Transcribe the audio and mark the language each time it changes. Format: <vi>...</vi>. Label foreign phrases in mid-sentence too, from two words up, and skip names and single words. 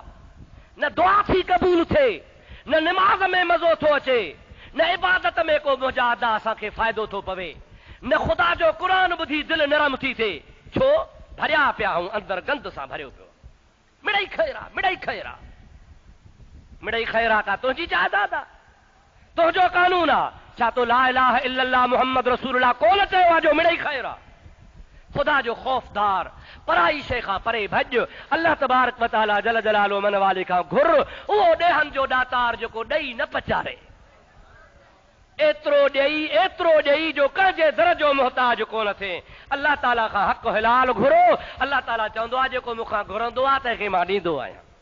<sd>न दुआ थी क़बूल थिए, न निमाज़ में मज़ो थो अचे, न इबादत में को मुंहिंजा अदा असांखे फ़ाइदो थो पवे, न ख़ुदा जो क़ुरान ॿुधी दिलि नरम थी थिए। छो? भरिया पिया ऐं अंदरि गंद सां भरियो पियो। मिड़ई ख़ैर आहे, मिड़ई ख़ैर आहे, मिड़ई ख़ैर आहे का तुंहिंजी जायदाद आहे, तुंहिंजो कानून आहे। छा तो</sd> <ar>لا إله إلا الله محمد رسول الله</ar> <sd>कोन चयो आहे जो मिड़ई ख़ैर आहे? खुदा जो खौफदार, पराई शइ खां परे भॼ, अल्लाह</sd> <ar>تبارك وتعالى جل جلاله</ar> <sd>मन वाले खां घुर, उहो ॾेहनि जो ॾातार जेको ॾेई न पचारे, एतिरो ॾेई जो कंहिंजे दर जो मुहताज कोन थिए। अल्लाह ताला खां हक़ हिलाल घुरो। अल्लाह ताला चवंदो आहे जेको मूंखां घुरंदो आहे तंहिंखे मां ॾींदो आहियां।</sd>